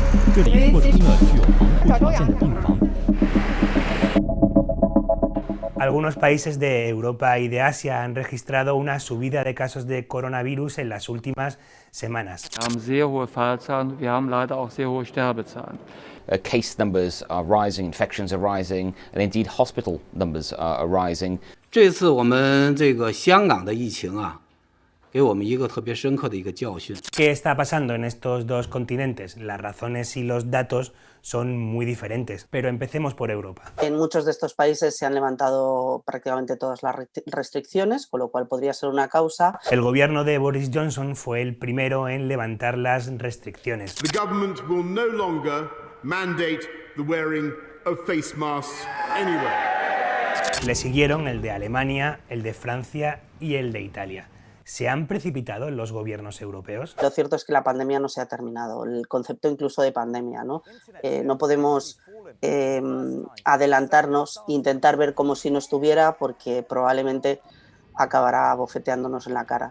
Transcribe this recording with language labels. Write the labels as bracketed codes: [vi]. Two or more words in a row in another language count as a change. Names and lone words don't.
[zh] 这里扩充了具有防护条件的病房。 [es] Algunos países de Europa y de Asia han registrado una subida de casos de coronavirus en las últimas semanas. [de] Wir haben sehr hohe Fallzahlen, wir haben leider auch sehr hohe Sterbezahlen. [en] Case numbers are rising, infections are rising, and indeed hospital numbers are rising. [zh] 这次我们这个香港的疫情啊，给我们一个特别深刻的一个教训。 [es] ¿Qué está pasando en estos dos continentes? Las razones y los datos son muy diferentes, pero empecemos por Europa. En muchos de estos países se han levantado prácticamente todas las restricciones, con lo cual podría ser una causa. El gobierno de Boris Johnson fue el primero en levantar las restricciones. [en] The government will no longer mandate the wearing of face masks anywhere. [es] Le siguieron el de Alemania, el de Francia y el de Italia. ¿Se han precipitado los gobiernos europeos? Lo cierto es que la pandemia no se ha terminado, el concepto incluso de pandemia, ¿no? No podemos adelantarnos e intentar ver como si no estuviera, porque probablemente acabará bofeteándonos en la cara.